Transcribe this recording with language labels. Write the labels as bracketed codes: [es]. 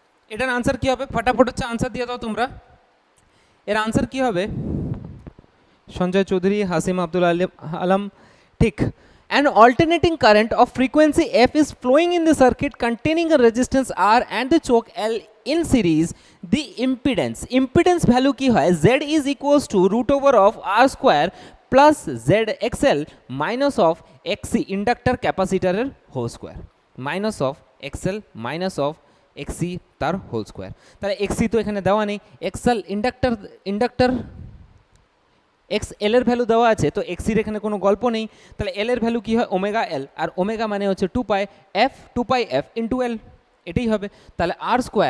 [bn] এটার আনসার কি হবে, ফটাফট হচ্ছে আনসার দিয়ে দাও তোমরা। এর আনসার কি হবে, সঞ্জয় চৌধুরী, হাসিম আব্দুল আলম, ঠিক। [en] An alternating current of frequency f is flowing in the circuit containing a resistance R and the choke L in series. The impedance value [bn] কি হয়, [en] Z is equals to root over of R square plus ZXL minus of XC inductor capacitor এর whole square, minus of XL minus of XC তার whole square. [bn] তাহলে XC তো এখানে দেওয়া নেই, XL inductor X L এর value দেওয়া আছে, তো এক্সির এখানে কোনো গল্প নেই। তাহলে এল এর ভ্যালু কী হয় ওমেগা এল, আর ওমেগা মানে হচ্ছে 2π f ইন্টু এল, এটাই হবে। তাহলে আর